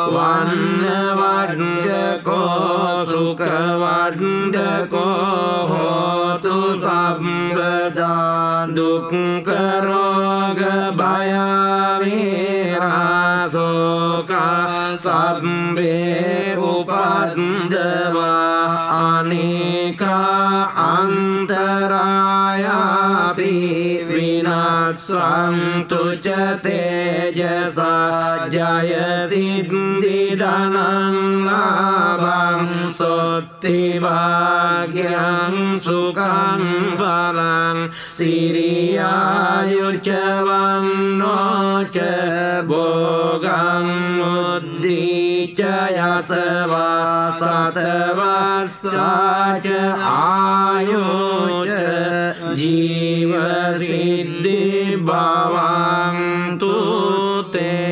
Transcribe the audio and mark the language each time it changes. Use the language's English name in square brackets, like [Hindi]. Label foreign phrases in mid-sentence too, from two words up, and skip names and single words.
[Pali] වන්නවඩ්ඩකෝ සුඛවඩ්ඩකෝ හෝතු සම්පදා දුක්ඛ රෝග භය වේරාසෝකා සබ්බේ උපද්දවා අනේකා අන්තරායාපි විනස්සන්තු ච තේජසා ජය සිද්ධි ධනං ලාභං සොත්ති භාග්‍යං සුඛං බලං සිරියායුච වන්නෝ ච භෝගං උද්ධි यशवा सतवस्साच आयुच जीवसिद्धि भवन्तु ते